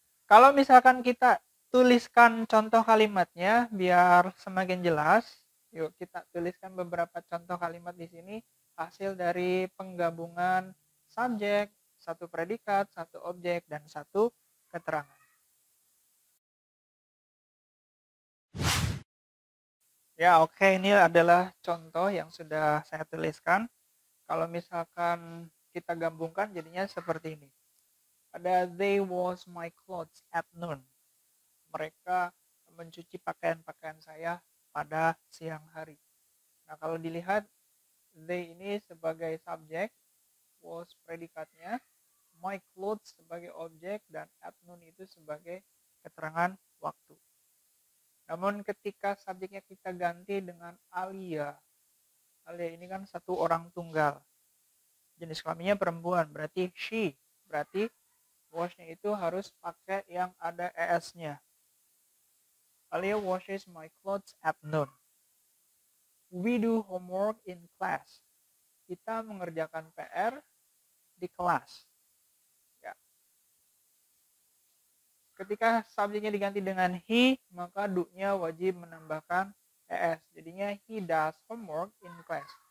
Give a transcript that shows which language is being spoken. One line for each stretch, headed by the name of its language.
Indonesian: Kalau misalkan kita tuliskan contoh kalimatnya biar semakin jelas, yuk kita tuliskan beberapa contoh kalimat di sini hasil dari penggabungan subjek, satu predikat, satu objek, dan satu keterangan. Ya oke, ini adalah contoh yang sudah saya tuliskan. Kalau misalkan kita gabungkan jadinya seperti ini. Ada
English: they wash my clothes at noon.
Indonesian: Mereka mencuci pakaian-pakaian saya pada siang hari. Nah kalau dilihat they ini sebagai subjek, wash predikatnya, my clothes sebagai objek, dan at noon itu sebagai keterangan waktu. Namun ketika subjeknya kita ganti dengan Alia, Alia ini kan satu orang tunggal. jenis kelaminnya perempuan, berarti she. Berarti wash-nya itu harus pakai yang ada es-nya.
English: Alia washes my clothes at noon. We do homework in class.
Indonesian: Kita mengerjakan PR di kelas. Ya. Ketika subjeknya diganti dengan he, maka do-nya wajib menambahkan es. Jadinya
English: he does homework in class.